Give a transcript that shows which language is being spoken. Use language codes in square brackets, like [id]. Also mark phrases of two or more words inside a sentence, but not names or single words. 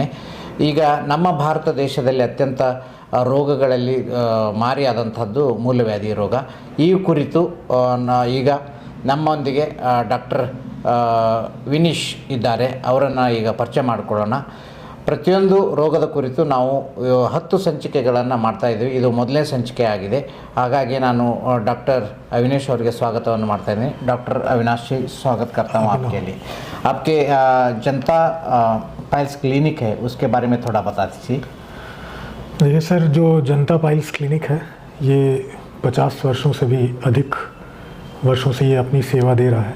[kn] ಈಗ ನಮ್ಮ ಭಾರತ ದೇಶದಲ್ಲಿ ಅತ್ಯಂತ ರೋಗಗಳಲ್ಲಿ ಮಾರಿಯಾದಂಥದ್ದು ಮೂಲವ್ಯಾಧಿ ರೋಗ. ಈ ಕುರಿತು ಈಗ ನಮ್ಮೊಂದಿಗೆ ಡಾಕ್ಟರ್ ವಿನೀಶ್ ಇದ್ದಾರೆ. ಅವರನ್ನು ಈಗ ಪರಿಚಯ ಮಾಡಿಕೊಳ್ಳೋಣ. ಪ್ರತಿಯೊಂದು ರೋಗದ ಕುರಿತು ನಾವು 10 ಸಂಚಿಕೆಗಳನ್ನು ಮಾಡ್ತಾಯಿದ್ದೀವಿ. ಇದು ಮೊದಲನೇ ಸಂಚಿಕೆ ಆಗಿದೆ. ಹಾಗಾಗಿ ನಾನು डॉक्टर अविनाश ಅವರಿಗೆ ಸ್ವಾಗತವನ್ನು ಮಾಡ್ತಾ ಇದ್ದೀನಿ. [hi] डॉक्टर अविनाश जी, स्वागत करता हूँ आपके लिए. आपके जनता पाइल्स क्लिनिक है, उसके बारे में थोड़ा बता दीजिए. देखिए सर, जो जनता पाइल्स क्लिनिक है ये 50 वर्षों से भी अधिक वर्षों से ये अपनी सेवा दे रहा है.